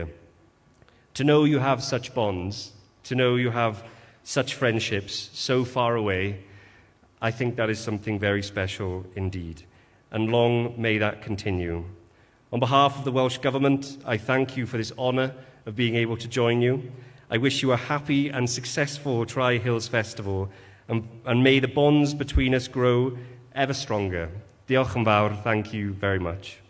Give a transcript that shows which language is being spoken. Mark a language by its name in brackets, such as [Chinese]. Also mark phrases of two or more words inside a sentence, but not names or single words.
[English] To know you have such bonds, to know you have such friendships so far away, I think that is something very special indeed. And long may that continue. On behalf of the Welsh Government, I thank you for this honour of being able to join you. I wish you a happy and successful Tri Hills Festival, and may the bonds between us grow ever stronger. [Welsh] Diolch yn fawr, [English] thank you very much.